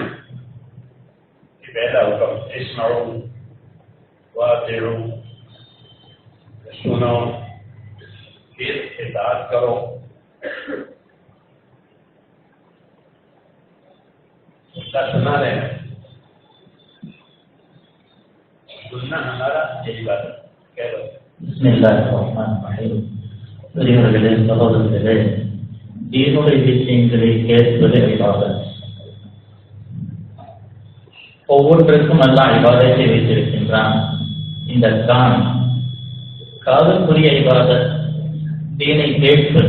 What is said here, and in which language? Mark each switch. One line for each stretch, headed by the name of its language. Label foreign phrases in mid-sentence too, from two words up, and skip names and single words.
Urdu: یہ پہلا حکم
Arabic: اسمعوا واطیعوا،
Urdu: سنو پھر اطاعت کرو. سنا رہے ہیں، سننا ہمارا یہ عبادت. کہہ لو
Arabic: بسم اللہ الرحمن الرحیم.
Malayalam: പ്രിയമുള്ളവരെ, സഹോദരങ്ങളെ, ദീനുടെ
Tamil: விஷயங்களில் ஏற்பது இபாதத். ஒவ்வொருத்தருக்கும் அல்லாஹ் இபாதத்தை வைத்திருக்கின்றான். இந்த காதுக்குரிய இபாதத் தீனை கேட்பது.